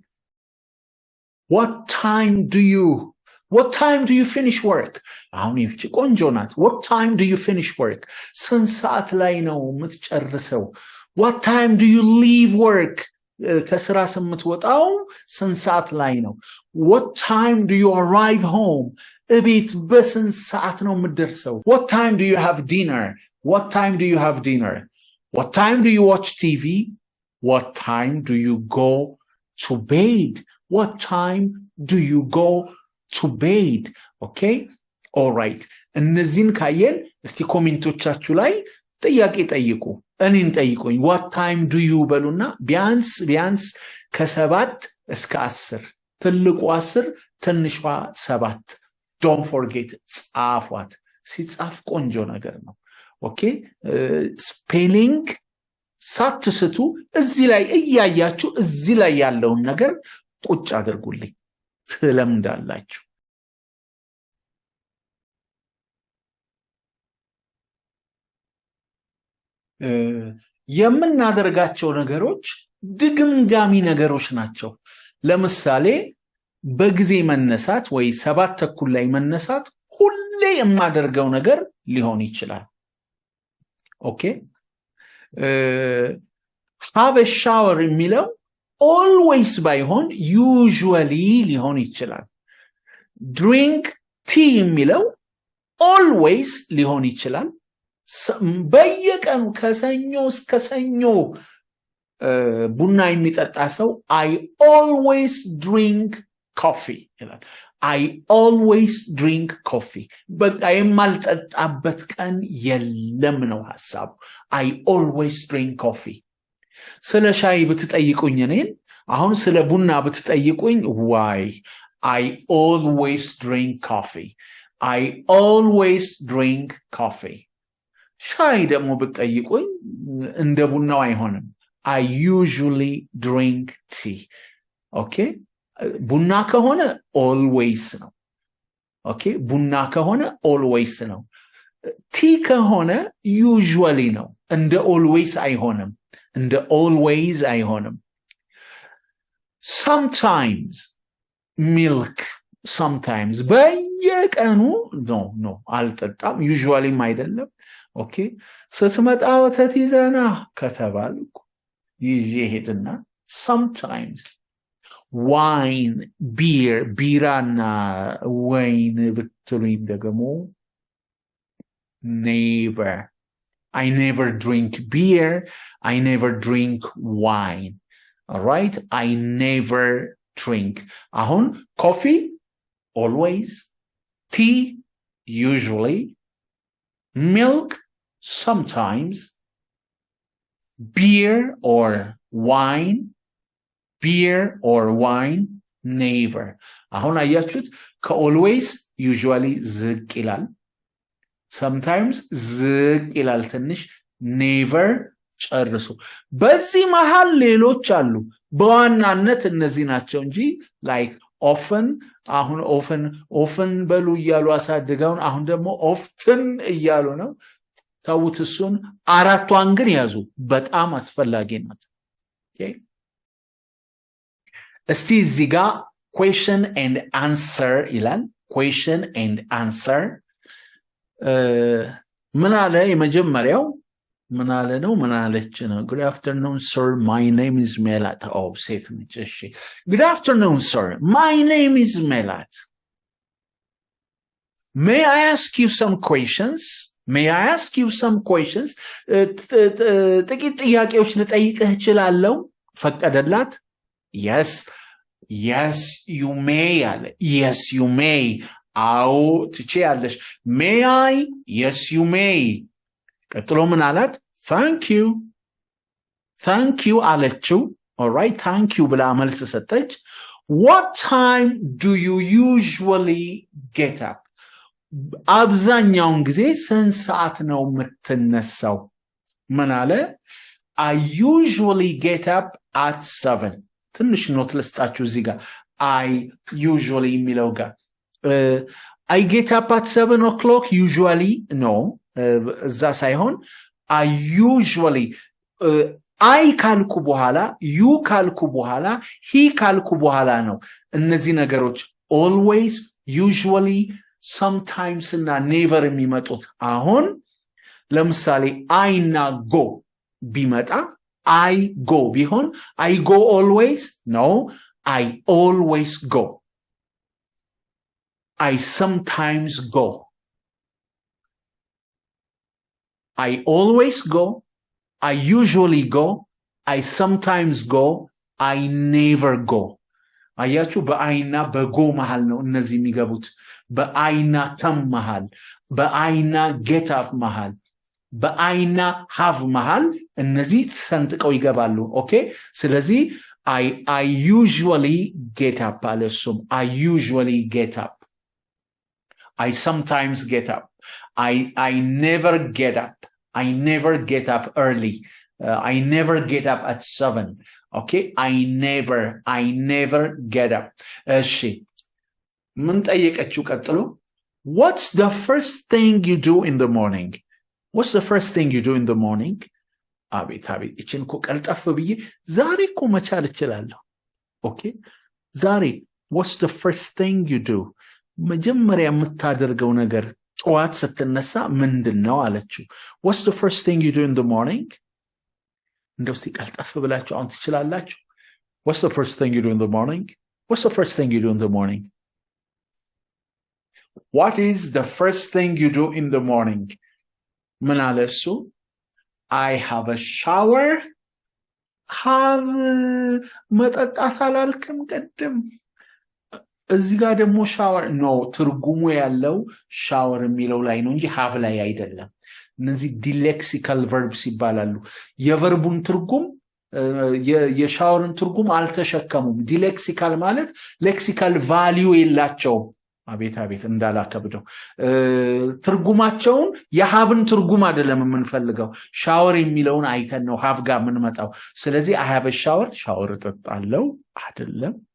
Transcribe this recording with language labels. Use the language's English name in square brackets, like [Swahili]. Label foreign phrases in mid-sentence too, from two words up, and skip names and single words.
[English] what time do you finish work [Amharic] አሁን ይቺ ቆንጆ ናት [English] what time do you finish work [Amharic] ስንት ሰዓት ላይ ነው የምትጨርሰው [English] what time do you leave work [Amharic] ከስራ የምትወጣው ስንት ሰዓት ላይ ነው [English] what time do you arrive home [Amharic] እቤት በስንት ሰዓት ነው የምትደርሰው [English] what time do you have dinner what time do you have dinner what time do you watch TV what time do you go to bed what time do you go to bed okay all right [Amharic] እነዚህን ካየን እስቲ ኮሜንቶቻችሁ ላይ ጥያቄ ጠይቁ እኔን ጠይቁኝ [English] what time do you [Amharic] በሉና ቢያንስ ከ7 እስከ 10 ትልቁ 10 ትንሿ 7 [English] don't forget [Amharic] ጻፏት ሲጻፍ ቆንጆ ነገር ነው [English] okay spelling [Amharic] ሳትስቱ እዚህ ላይ እያያችሁ እዚህ ላይ ያለውን ነገር ቁጭ አድርጉልኝ ትለምዳላችሁ። የምናደርጋቸው ነገሮች ድግምጋሚ ነገሮች ናቸው። ለምሳሌ በጊዜ መነሳት ወይ 7 ተኩል ላይ መነሳት ሁሌ የማደርገው ነገር ሊሆን ይችላል። ኦኬ [English] have a shower [Amharic] የሚለው always ባይሆን usually ሊሆን ይችላል። [English] drink tea [Amharic] የሚለው always ሊሆን ይችላል። በየቀኑ ከሰኞ እስከ ሰኞ ቡና የሚጠጣ ሰው [English] I always drink coffee [Amharic] ይላል። [English] I always drink coffee [Amharic] በቃ የማልጠጣበት ቀን የለም ነው ሐሳቡ። [English] I always drink coffee። [Amharic] ስለ ሻይ ብትጠይቁኝ እኔን አሁን ስለ ቡና ብትጠይቁኝ [English] why I always drink coffee. I always drink coffee። [Amharic] ሻይ ደግሞ ብትጠይቁኝ እንደ ቡናው አይሆንም። [English] I usually drink tea. [Amharic] Okay? ቡና ከሆነ always ነው። Okay? ቡና ከሆነ always ነው። tea ከሆነ usually ነው። እንደ always አይሆንም። እንደ always አይሆንም። [English] sometimes milk sometimes [Amharic] በየቀኑ no አልጠጣም usually አይደለም። Okay? ስትመጣ ወተት ይዘና ከተባልኩ ይዤ ሄድና [English] sometimes wine beer [Amharic] ቢራና ወይን ብትሉኝ ደግሞ never. [English] I never drink beer. I never drink wine. All right? I never drink. አሁን coffee always, tea usually, milk sometimes, beer or wine never. [Amharic] አሁን አያችሁት ከalways usually ዝቅ ይላል፣ sometimes ዝቅ ይላል ትንሽ፣ never ጨርሱ። በዚህ መሃል ሌሎች አሉ። በዋናነት እነዚህ ናቸው እንጂ [English] like often [Amharic] አሁን often በሉ እያሉ አሳድገውን አሁን ደግሞ often እያሉ ነው። ታውት እሱን አራቷን ግን ያዙ፣ በጣም አስፈላጊ ናት። okay እስቲ እዚህ ጋር [English] question and answer [Amharic] ይላል። [English] question and answer [Amharic] ምን አለ? የመጀመሪያው ምን አለ ነው? ምን አለች ነው? [English] good afternoon sir, my name is Melat. oh ሴት ነች። እሺ good afternoon sir, my name is Melat. may I ask you some questions? [Amharic] ጥቂት ጥያቄዎች ልጠይቅህ እችላለሁ? [English] ፈቀደላት። yes you may አለ። yes you may [Amharic] አዎ ትችያለሽ። [English] may I? yes you may። [Amharic] ቀጥሎ ምን አላት? [English] thank you አለችው። all right thank you [Amharic] ብላ መልስ ሰጠች። [English] what time do you usually get up? [Amharic] አብዛኛውን ጊዜ ስንት ሰዓት ነው የምትነሳው? ምን አለ? [English] I usually get up at 7። [Amharic] ትንሽ ኖት ልስጣችሁ እዚህ ጋር [English] I usually [Amharic] የሚለው ጋር [English] I get up at 7 o'clock usually no [Amharic] እዛ ሳይሆን [English] I usually I [Amharic] ካልኩ በኋላ you ካልኩ በኋላ he ካልኩ በኋላ ነው እነዚህ ነገሮች [English] always usually sometimes እና never [Amharic] የሚመጡት። አሁን ለምሳሌ [English] I እና go ቢመጣ I go ቢሆን I go always no I always go. I sometimes go. I always go. I usually go. I sometimes go. I never go. [Amharic] አያችሁ በአይና በጎ መሃል ነው እነዚህ የሚገቡት። በአይና ከም መሃል፣ በአይና [English] get up [Amharic] መሃል፣ በአይና have መሃል እነዚህ ሰንጥቀው ይገባሉ። ኦኬ ስለዚህ [English] I usually get up [Amharic] አለሱም [English] I usually get up. I sometimes get up. I never get up. I never get up early. I never get up at 7. Okay? I never get up. [Amharic] እሺ ምን ጠየቀችው ቀጥሎ [English] what's the first thing you do in the morning what's the first thing you do in the morning [Amharic] አቤት እቺን እኮ ቀልጠፍ ብዬ ዛሬ እኮ መቻል እችላለሁ ኦኬ ዛሬ [English] what's the first thing you do [Amharic] መጀመሪያ የምታደርገው ነገር ጠዋት ስትነሳ ምንድነው አለችው [English] what's the first thing you do in the morning [Amharic] እንደው እስቲ ቀልጠፍ ብላችሁ አሁን ትችላላችሁ [English] what's the first thing you do in the morning what's the first thing you do in the morning what is the first thing you do in the morning [Amharic] ምን አለ እሱ [English] I have a shower have [Amharic] መጠጣት አላልክም ቀደም እዚህ ጋር ደግሞ ሻወር ነው ትርጉሙ ያለው ሻወር የሚለው ላይ ነው እንጂ have ላይ አይደለም እነዚህ [English] delexical verbs [Amharic] ይባላሉ የቨርቡን ትርጉም የሻወርን ትርጉም አልተሸከሙም ዲሌክሲካል ማለት [English] lexical value [Amharic] የላቸው አቤት እንዳላከብደው ትርጉማቸውን የሃቭን ትርጉም አይደለም የምንፈልገው ሻወር የሚለውን አይተን ነው ሃቭ ጋር ምን መጣው ስለዚህ [English] I have a shower [Amharic] ሻወር እጠጣለሁ አይደለም